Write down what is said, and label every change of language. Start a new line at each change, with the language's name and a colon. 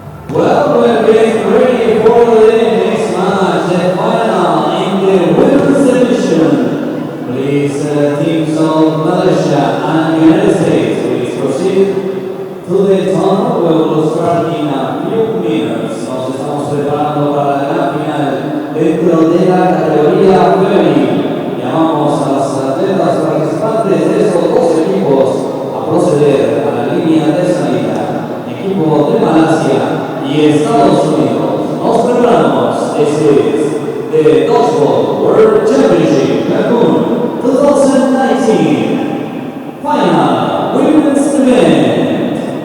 English: Well, we're getting ready for the next match, the final in the women's division. Please, teams of Malaysia and United States, please proceed to the tunnel. We will start in a few minutes.
Spanish: Nos estamos preparando para la gran final dentro de la categoría femenil. Llamamos a las atletas participantes de estos dos equipos a proceder a la línea de salida. Equipo de Malasia y Estados Unidos. Nos preparamos.
English: This is the Dodgeball World Championship Cancun 2019 Final Women's Event.